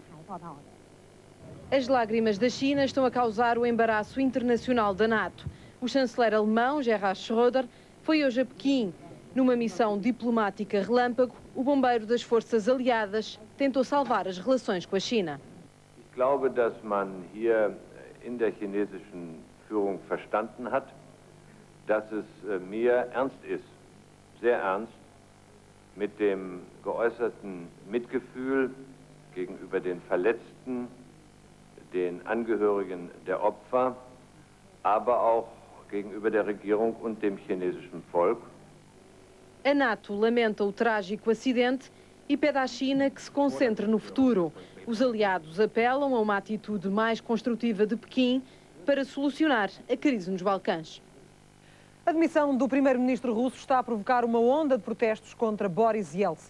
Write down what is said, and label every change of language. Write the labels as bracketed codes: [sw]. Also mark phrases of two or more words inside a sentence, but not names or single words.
[pt] As lágrimas da China estão a causar o embaraço internacional da NATO. O chanceler alemão, Gerhard Schröder, foi hoje a Pequim. Numa missão diplomática relâmpago, o bombeiro das forças aliadas tentou salvar as relações com a China. [de] Ich glaube, dass man hier in der chinesischen Führung verstanden hat, dass es mir ernst ist, sehr ernst, mit dem geäußerten Mitgefühl gegenüber den Verletzten, den Angehörigen der Opfer, aber auch gegenüber der Regierung und dem chinesischen Volk. [pt] A NATO lamenta o trágico acidente e pede à China que se concentre no futuro. Os aliados apelam a uma atitude mais construtiva de Pequim para solucionar a crise nos Balcãs. A demissão do primeiro-ministro russo está a provocar uma onda de protestos contra Boris Yeltsin.